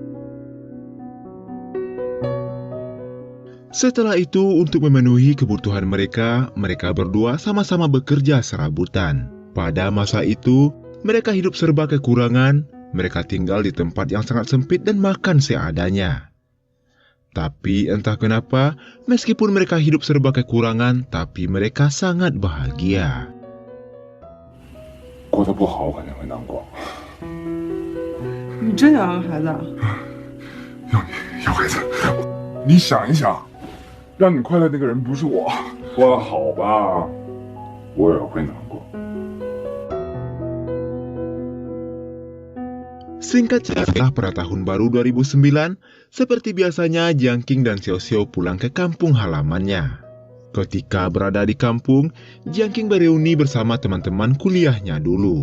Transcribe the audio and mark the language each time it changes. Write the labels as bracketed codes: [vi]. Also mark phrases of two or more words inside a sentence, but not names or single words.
[id] Setelah itu, untuk memenuhi kebutuhan mereka, mereka berdua sama-sama bekerja serabutan. Pada masa itu, mereka hidup serba kekurangan, mereka tinggal di tempat yang sangat sempit dan makan seadanya. Tapi entah kenapa, meskipun mereka hidup serba kekurangan, tapi mereka sangat bahagia. [zh] 过得不好，我肯定会难过。你这样啊，孩子？有孩子，你想一想，让你快乐那个人不是我，过得好吧，我也会难过。 [id] Singkat cerita, pada tahun baru 2009, seperti biasanya Jiang Qing dan Xiao Xiao pulang ke kampung halamannya. Ketika berada di kampung, Jiang Qing bereuni bersama teman-teman kuliahnya dulu.